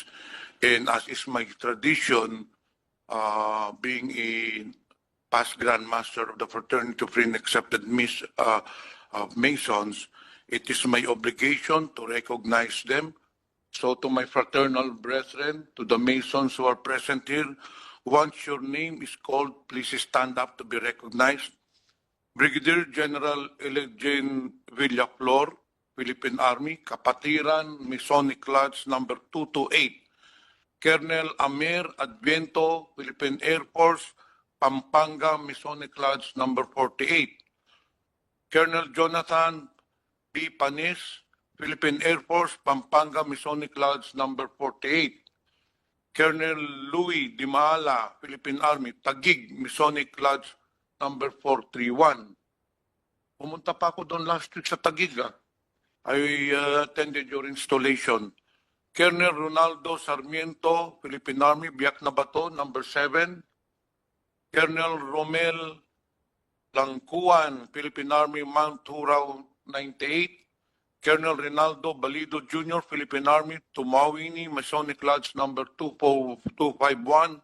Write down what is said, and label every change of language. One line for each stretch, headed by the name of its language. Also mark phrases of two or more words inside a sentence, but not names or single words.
English: And as is my tradition, being a past Grand Master of the Fraternity of Free and Accepted Masons, it is my obligation to recognize them. So to my fraternal brethren, to the Masons who are present here, once your name is called, please stand up to be recognized. Brigadier General Elgin Villaflor, Philippine Army, Kapatiran, Masonic Lodge number 228. Colonel Amir Adviento, Philippine Air Force, Pampanga, Masonic Lodge number 48. Colonel Jonathan B. Panis, Philippine Air Force, Pampanga, Masonic Lodge number 48. Colonel Louis Dimala, Philippine Army, Taguig, Masonic Lodge number 431.
Filipino: Pumunta pa ako doon
English: last week
Filipino: sa Taguig.
English: I attended your installation. Colonel Ronaldo Sarmiento, Philippine Army, Biak na Bato, number 7. Colonel Romel Langkuan, Philippine Army, Mount Hurao, 98. Colonel Rinaldo Balido Jr., Philippine Army, Tumawini, Masonic Lodge number 251.